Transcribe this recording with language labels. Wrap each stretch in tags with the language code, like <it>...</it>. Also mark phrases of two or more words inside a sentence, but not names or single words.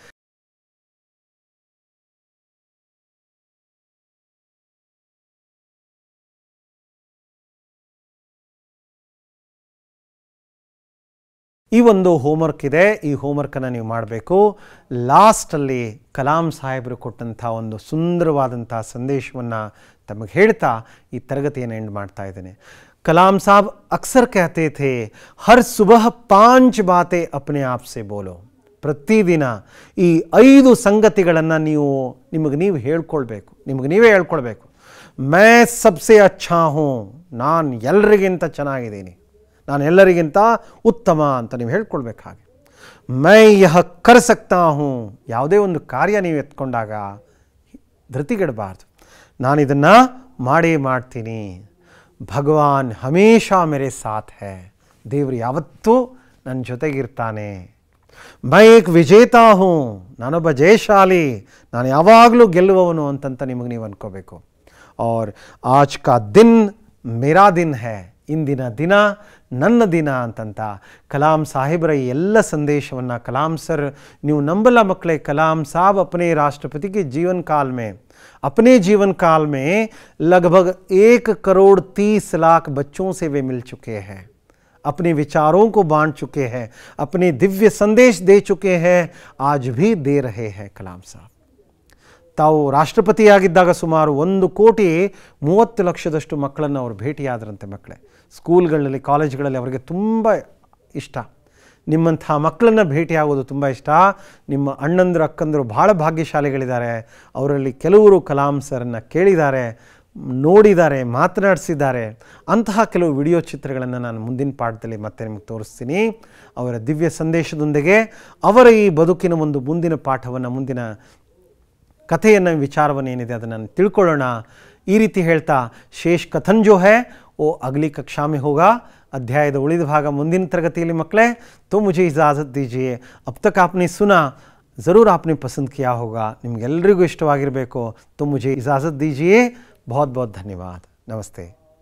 <kn>ಈ ಒಂದು ಹೋಮ್ವರ್ಕ್ ಇದೆ, ಈ ಹೋಮ್ವರ್ಕನ್ನು ನೀವು ಮಾಡಬೇಕು. ಲಾಸ್ಟಲ್ಲಿ ಕಲಾಂ ಸಾಹೇಬರು ಕೊಟ್ಟಂಥ ಒಂದು ಸುಂದರವಾದಂಥ ಸಂದೇಶವನ್ನು ತಮಗೆ ಹೇಳ್ತಾ ಈ ತರಗತಿಯನ್ನು ಎಂಡ್ ಮಾಡ್ತಾ ಇದ್ದೇನೆ.</kn> <hi>कलाम साब अक्सर कहते थे, हर सुबह 5 बातें अपने आप से बोलो.</hi> <kn>ಪ್ರತಿದಿನ ಈ 5 ಸಂಗತಿಗಳನ್ನು ನೀವು ನಿಮಗೆ ನೀವು ಹೇಳ್ಕೊಳ್ಬೇಕು, ನಿಮಗೆ ನೀವೇ ಹೇಳ್ಕೊಳ್ಬೇಕು.</kn> <hi>मैं सबसे अच्छा हूँ,</hi> <kn>ನಾನು ಎಲ್ಲರಿಗಿಂತ ಚೆನ್ನಾಗಿದ್ದೀನಿ, ನಾನು ಎಲ್ಲರಿಗಿಂತ ಉತ್ತಮ ಅಂತ ನೀವು ಹೇಳ್ಕೊಳ್ಬೇಕು. ಹಾಗೆ</kn> <hi>मैं यह कर सकता हूँ,</hi> <kn>ಯಾವುದೇ ಒಂದು ಕಾರ್ಯ ನೀವು ಎತ್ಕೊಂಡಾಗ ಧೃತಿಗೆಡಬಾರ್ದು, ನಾನು ಇದನ್ನು ಮಾಡೇ ಮಾಡ್ತೀನಿ.</kn> <hi>भगवान हमेशा मेरे साथ है,</hi> <kn>ದೇವರು ಯಾವತ್ತೂ ನನ್ನ ಜೊತೆಗಿರ್ತಾನೆ.</kn> <hi>मैं एक विजेता हूँ,</hi> <kn>ನಾನೊಬ್ಬ ಜಯಶಾಲಿ, ನಾನು ಯಾವಾಗಲೂ ಗೆಲ್ಲುವವನು ಅಂತಂತ ನಿಮಗೆ ನೀವು ಅನ್ಕೋಬೇಕು.</kn> <hi>और आज का दिन मेरा दिन है,</hi> <kn>ಇಂದಿನ ದಿನ ನನ್ನ ದಿನ ಅಂತಂತ ಕಲಾಂ ಸಾಹೇಬರ ಈ ಎಲ್ಲ ಸಂದೇಶವನ್ನು ಕಲಾಂ ಸರ್, ನೀವು ನಂಬಲ್ಲ ಮಕ್ಕಳೇ,</kn> <hi>ಕಲಾಂ ಸಾಹब अपने राष्ट्रपति के जीवन काल में, अपने जीवन काल में लगभग 1 करोड़ 30 लाख बच्चों से वे मिल चुके हैं, अपने विचारों को बांट चुके हैं, अपने दिव्य संदेश दे चुके हैं, आज भी दे रहे हैं कलाम साहब.</hi> <kn>ತಾವು ರಾಷ್ಟ್ರಪತಿಯಾಗಿದ್ದಾಗ ಸುಮಾರು 1,30,30,00,000 ಮಕ್ಕಳನ್ನು ಅವರು ಭೇಟಿಯಾದರಂತೆ. ಮಕ್ಕಳೇ ಸ್ಕೂಲ್ಗಳಲ್ಲಿ, ಕಾಲೇಜ್ಗಳಲ್ಲಿ ಅವರಿಗೆ ತುಂಬ ಇಷ್ಟ, ನಿಮ್ಮಂಥ ಮಕ್ಕಳನ್ನು ಭೇಟಿಯಾಗೋದು ತುಂಬ ಇಷ್ಟ. ನಿಮ್ಮ ಅಣ್ಣಂದರು ಅಕ್ಕಂದರು ಭಾಳ ಭಾಗ್ಯಶಾಲಿಗಳಿದ್ದಾರೆ. ಅವರಲ್ಲಿ ಕೆಲವರು ಕಲಾಂ ಸರ್ನ ಕೇಳಿದ್ದಾರೆ, ನೋಡಿದ್ದಾರೆ, ಮಾತನಾಡಿಸಿದ್ದಾರೆ. ಅಂತಹ ಕೆಲವು ವಿಡಿಯೋ ಚಿತ್ರಗಳನ್ನು ನಾನು ಮುಂದಿನ ಪಾಠದಲ್ಲಿ ಮತ್ತೆ ನಿಮಗೆ ತೋರಿಸ್ತೀನಿ. ಅವರ ದಿವ್ಯ ಸಂದೇಶದೊಂದಿಗೆ ಅವರ ಈ ಬದುಕಿನ ಒಂದು ಮುಂದಿನ ಪಾಠವನ್ನು, ಮುಂದಿನ ಕಥೆಯನ್ನು, ವಿಚಾರವನ್ನು ಏನಿದೆ ಅದನ್ನು ತಿಳ್ಕೊಳ್ಳೋಣ. ಈ ರೀತಿ ಹೇಳ್ತಾ</kn> <hi>शेष कथन जो है वो अगली कक्षा में होगा.</hi> <kn>अध्यायದ ಉಳಿದ ಭಾಗ ಮುಂದಿನ ತರಗತಿಯಲ್ಲಿ ಮಕ್ಕಳೇ.</kn> <hi>तो मुझे इजाज़त दीजिए. अब तक आपने सुना, ज़रूर आपने पसंद किया होगा,</hi> <kn>ನಿಮಗೆಲ್ಲರಿಗೂ ಇಷ್ಟವಾಗಿರಬೇಕು.</kn> <hi>तो मुझे इजाज़त दीजिए. बहुत बहुत धन्यवाद. नमस्ते.</hi>